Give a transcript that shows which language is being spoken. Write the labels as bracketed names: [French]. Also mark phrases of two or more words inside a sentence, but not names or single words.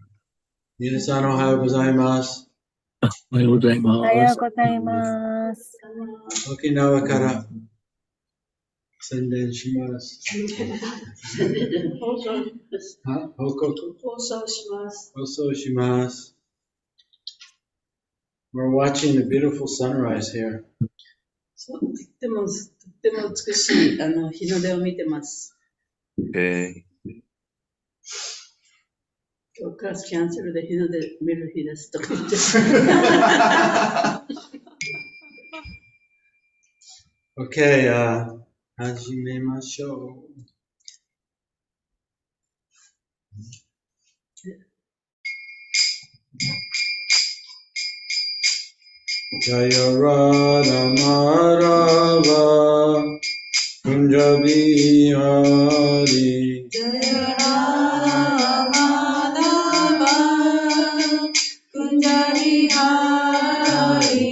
[Japanese] 皆さんおはようございます。おはようございます。おはようございます。沖縄から宣伝します。報告放送します。 [English] We're watching the beautiful sunrise here. [Japanese] そう、とっても美しい日の出を見てます。今日クラスキャンセルで日の出見る日ですとか言って。 OK、始めましょう。 [Sanskrit] जय राधा माधव कुञ्ज बिहारी जय राधा माधव कुञ्ज बिहारी